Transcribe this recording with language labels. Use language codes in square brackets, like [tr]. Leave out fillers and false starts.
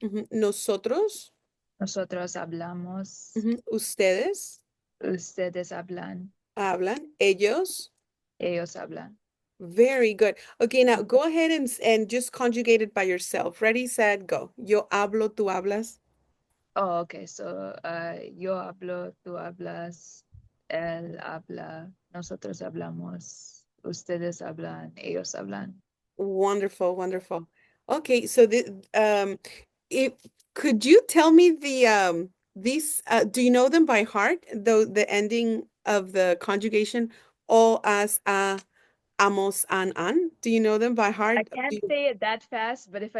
[es] nosotros, nosotros hablamos, ustedes ustedes hablan, hablan, ellos. ellos hablan. [en] Very good. Okay, now go ahead and just conjugate it by yourself. Ready, set, go. [es] Yo hablo, tú hablas. [en] Oh, okay. [es] So, yo hablo, tú hablas, él habla, nosotros hablamos, ustedes hablan, ellos hablan. [en] Wonderful, wonderful. Okay, so if could you tell me these do you know them by heart? The ending of the conjugation, all, as, a, amos, an. Do you know them by I heart? can't say it that fast, but if I